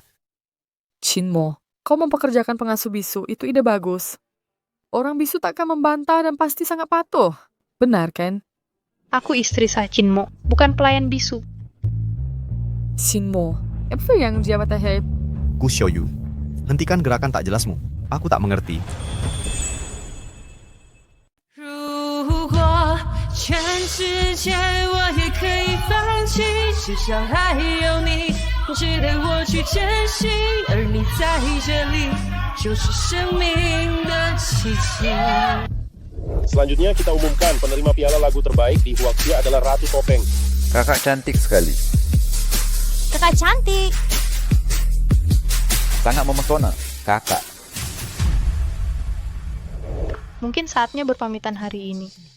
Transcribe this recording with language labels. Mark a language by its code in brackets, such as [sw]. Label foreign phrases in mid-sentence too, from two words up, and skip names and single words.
[id] Chinmo, kau mempekerjakan pengasuh bisu, itu ide bagus. Orang bisu tak akan membantah dan pasti sangat patuh. Benar kan? Aku istri sah Chinmo, bukan pelayan bisu. Chinmo, apa yang dia katakan? Ku Xiaoyu. Hentikan gerakan tak jelasmu. Aku tak mengerti. [zh] 如果全世界我也可以放弃，至少还有你值得我去珍惜，而你在这里就是生命的奇迹。 [id] Selanjutnya kita umumkan penerima piala lagu terbaik di Huaxia adalah Ratu Topeng. Kakak cantik sekali. Kakak cantik. Sangat memesona, kakak. Mungkin saatnya berpamitan hari ini.